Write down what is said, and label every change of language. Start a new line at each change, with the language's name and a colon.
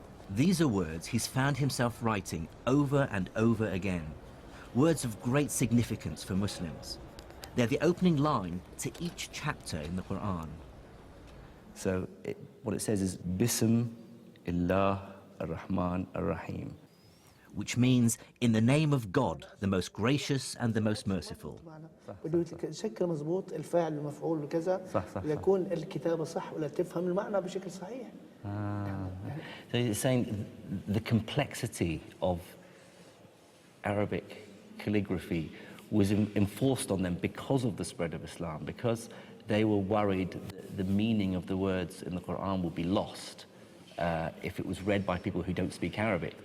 English: These are words he's found himself writing over and over again, words of great significance for Muslims. They're the opening line to each chapter in the Quran. So what it says is,
Arabic: Bism illah Ar-Rahman, Ar-Rahim.
English: which means in the name of God, the most gracious and the most merciful.
Arabic: بده شكل مضبوط الفاعل المفعول وكذا ليكون الكتابة صح ولا تفهم المعنى بشكل صحيح.
English: So it's saying the complexity of Arabic calligraphy was enforced on them because of the spread of Islam, because they were worried that the meaning of the words in the Quran would be lost if it was read by people who don't speak Arabic.